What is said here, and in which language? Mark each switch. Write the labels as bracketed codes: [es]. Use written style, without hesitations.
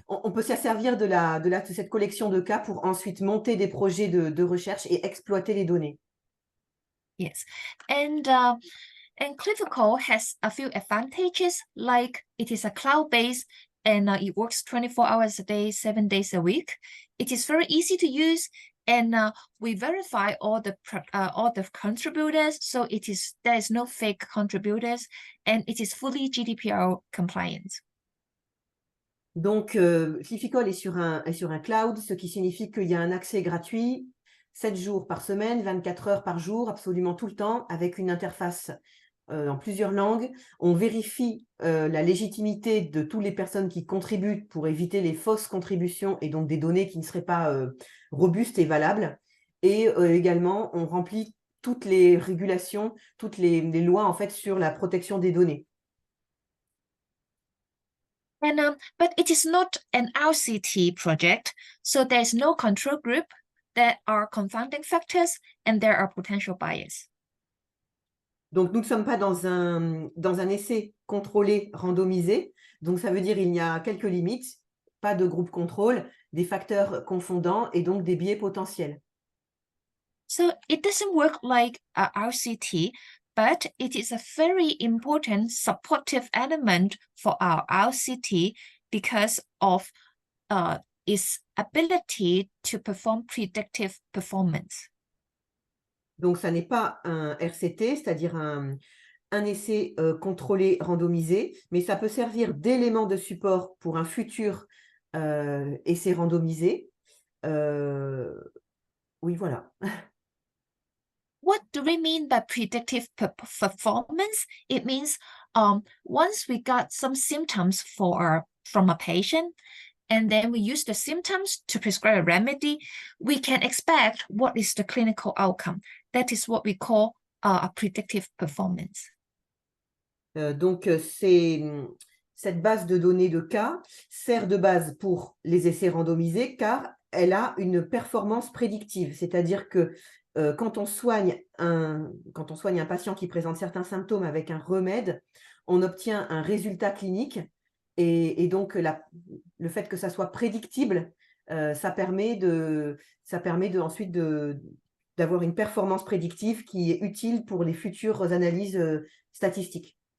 [fr] On peut se servir de cette collection de cas pour ensuite monter des projets de recherche et exploiter les données. [en] Yes, and Clifical has a few advantages, like it is a cloud-based and it works 24 hours a day, 7 days a week. It is very easy to use, and we verify all the contributors, so there is no fake contributors, and it is fully GDPR compliant. [fr] Donc, Clifical est sur un cloud, ce qui signifie qu'il y a un accès gratuit 7 jours par semaine, 24 heures par jour, absolument tout le temps, avec une interface en plusieurs langues. On vérifie la légitimité de toutes les personnes qui contribuent pour éviter les fausses contributions et donc des données qui ne seraient pas robustes et valables. Et également, on remplit toutes les régulations, toutes les lois en fait sur la protection des données. [en] And but it is not an RCT project, so there is no control group. There are confounding factors and there are potential bias. [fr] Donc, nous ne sommes pas dans un essai contrôlé randomisé. Donc, ça veut dire qu'il y a quelques limites, pas de groupe contrôle, des facteurs confondants et donc des biais potentiels. [en] So it doesn't work like a RCT, but it is a very important supportive element for our RCT because of its ability to perform predictive performance. [fr] Donc, ça n'est pas un RCT, c'est-à-dire un essai contrôlé randomisé, mais ça peut servir d'élément de support pour un futur essais randomisés. Oui, voilà. [en] What do we mean by predictive performance? It means once we got some symptoms from a patient, and then we use the symptoms to prescribe a remedy, we can expect what is the clinical outcome. That is what we call a predictive performance. [fr] Donc, cette base de données de cas sert de base pour les essais randomisés car elle a une performance prédictive. C'est-à-dire que quand on soigne un patient qui présente certains symptômes avec un remède, on obtient un résultat clinique et donc le fait que ça soit prédictible, ça permet ensuite d'avoir une performance prédictive qui est utile pour les futures analyses statistiques.